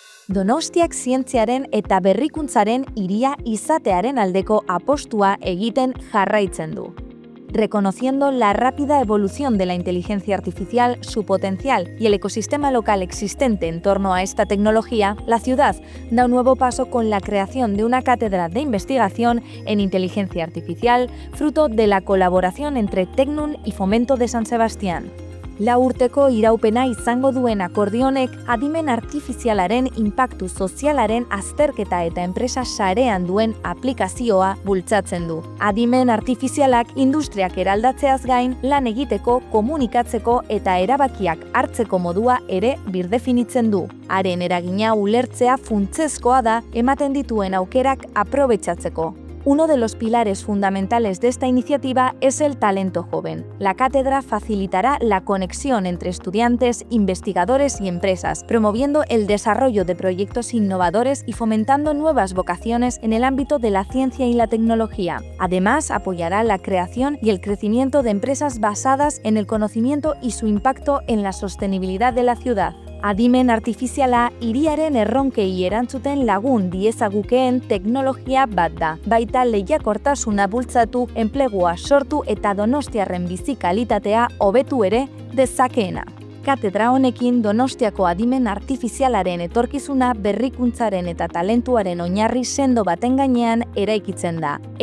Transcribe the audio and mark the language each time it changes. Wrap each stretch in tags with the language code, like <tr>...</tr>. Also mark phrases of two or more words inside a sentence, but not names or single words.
<eu>Donostiak zientziaren eta berrikuntzaren hiria izatearen aldeko apostua egiten jarraitzen du.</eu> <es>Reconociendo la rápida evolución de la inteligencia artificial, su potencial y el ecosistema local existente en torno a esta tecnología, la ciudad da un nuevo paso con la creación de una cátedra de investigación en inteligencia artificial, fruto de la colaboración entre Tecnun y Fomento de San Sebastián.</es> <eu>4 urteko iraupena izango duen akordio honek adimen artifizialaren inpaktu sozialaren azterketa eta enpresa sarean duen aplikazioa bultzatzen du. Adimen artifizialak industriak eraldatzeaz gain lan egiteko, komunikatzeko eta erabakiak hartzeko modua ere birdefinitzen du. Haren eragina ulertzea funtsezkoa da ematen dituen aukerak aprobetxatzeko.</eu> <es>Uno de los pilares fundamentales de esta iniciativa es el talento joven. La cátedra facilitará la conexión entre estudiantes, investigadores y empresas, promoviendo el desarrollo de proyectos innovadores y fomentando nuevas vocaciones en el ámbito de la ciencia y la tecnología. Además, apoyará la creación y el crecimiento de empresas basadas en el conocimiento y su impacto en la sostenibilidad de la ciudad.</es> <eu>Adimen artifiziala hiriaren erronkei erantzuten lagun diezagukeen teknologia bat da. Baita lehiakortasuna bultzatu, enplegua sortu eta donostiarren bizi kalitatea hobetu ere dezakeena. Katedra honekin Donostiako adimen artifizialaren etorkizuna berrikuntzaren eta talentuaren oinarri sendo baten gainean eraikitzen da.</eu>